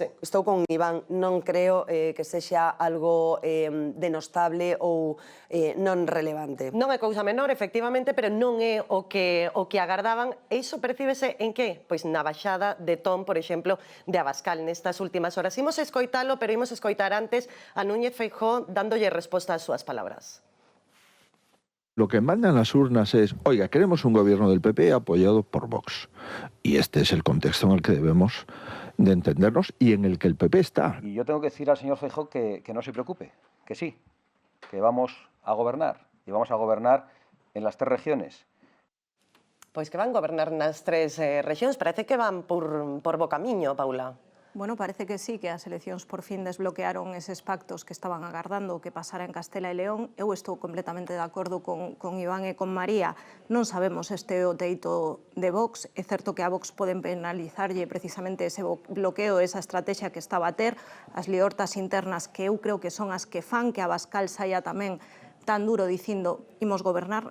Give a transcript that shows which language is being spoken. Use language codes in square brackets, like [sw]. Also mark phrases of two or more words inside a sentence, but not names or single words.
[gl] Estou con Iván, non creo que sexa algo denostable ou non relevante. Non é cousa menor, efectivamente, pero non é o que agardaban. E iso percíbese en que? Pois na baixada de ton, por exemplo, de Abascal nestas últimas horas. Imos escoitalo, pero imos escoitar antes a Núñez Feijóo dándolle resposta ás súas palabras. [es] Lo que mandan las urnas es, oiga, queremos un gobierno del PP apoyado por Vox. Y este es el contexto en el que debemos de entendernos y en el que el PP está. Y yo tengo que decir al señor Feijóo que no se preocupe, que sí, que vamos a gobernar. Y vamos a gobernar en las 3 regiones. [gl] Pois que van gobernar nas 3 rexións. Parece que van por bo camiño, Paula. Bueno, parece que sí, que as eleccións por fin desbloquearon eses pactos que estaban agardando o que pasara en Castela e León. Eu estou completamente de acordo con Iván e con María. Non sabemos este o teito de Vox. É certo que a Vox poden penalizarlle precisamente ese bloqueo, esa estrategia que estaba a ter, as liortas internas que eu creo que son as que fan que Abascal saia tamén tan duro dicindo imos gobernar.